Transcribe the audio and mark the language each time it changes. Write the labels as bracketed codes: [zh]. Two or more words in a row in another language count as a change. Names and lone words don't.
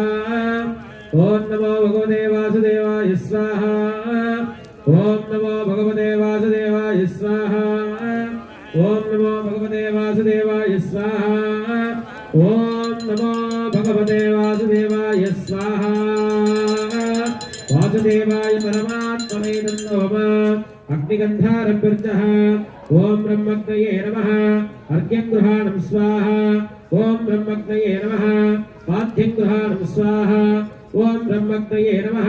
[sa] ॐ नमो भगवते वासुदेवाय स्वाहा. ॐ नमो भगवते वासुदेवाय स्वाहा. ॐ नमो भगवते वासुदेवाय स्वाहा. ॐ नमो भगवते वासुदेवाय स्वाहा. वासुदेवाय परमात्मने नमः. अग्निगंधारभ्यर्चः। ॐ ब्रह्मग्नये नमः. अर्घ्यं गृहाणं स्वाहा। ॐ ब्रह्मग्नये नमः. पाद्यं गृहाणं स्वाहा। ॐ ब्रह्मग्नये नमः.